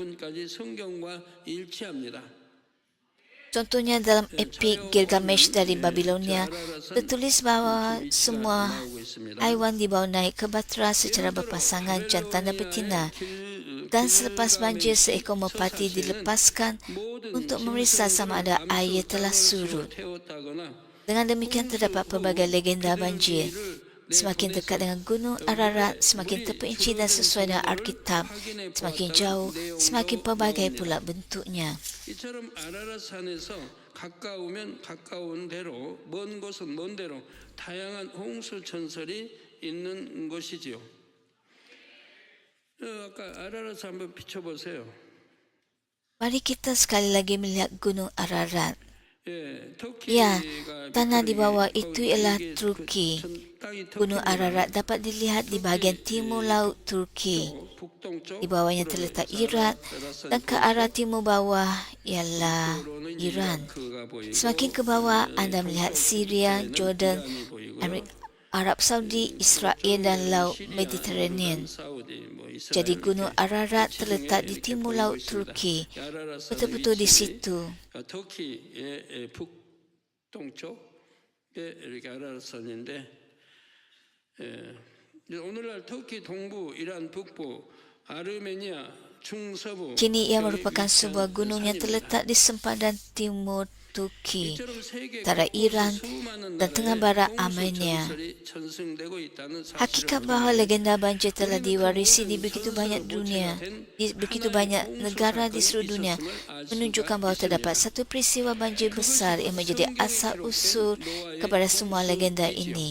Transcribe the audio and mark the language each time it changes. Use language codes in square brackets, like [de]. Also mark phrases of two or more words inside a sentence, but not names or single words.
[ms] Contohnya dalam epik Gilgamesh dari Babilonia, tertulis bahawa semua haiwan dibawa naik ke batra secara berpasangan jantan dan betina, dan selepas banjir seekor merpati dilepaskan untuk memeriksa sama ada air telah surut. Dengan demikian terdapat pelbagai legenda banjir. Semakin dekat dengan Gunung Ararat, semakin terperinci dan sesuai dengan Alkitab. Semakin jauh, semakin pelbagai pula bentuknya. [ko] 이처럼 아라라산에서 가까우면 가까운 대로 먼 곳은 먼 대로 다양한 홍수 전설이 있는 것이지요. 아까 아라라산 한번 비춰보세요. [ms] Mari kita sekali lagi melihat Gunung Ararat. [ko] 예, [ms] Ya, [ko] 터키가 [ms] tanah di bawah itu ialah [ko] 이게 [ms] Turki. [ko] 땅이 [ms] Gunung Ararat dapat dilihat di bahagian timur laut Turki. Di bawahnya terletak Irak dan ke arah timur bawah ialah Iran. Semakin ke bawah anda melihat Syria, Jordan, Arab Saudi, Israel dan Laut Mediterranean. Jadi Gunung Ararat terletak di timur laut Turki. Betul-betul di situ. [ko] 터키의 북동쪽에 이렇게 아라라산인데 오늘날 터키 동부, 이란 북부, 아르메니아, 중서부. [ms] Kini ia merupakan sebuah gunung yang terletak di sempadan timur Turki, antara Iran dan tengah barat Armenia. Hakikat bahawa legenda banjir telah diwarisi di begitu banyak negara di seluruh dunia menunjukkan bahawa terdapat satu peristiwa banjir besar yang menjadi asal usul kepada semua legenda ini.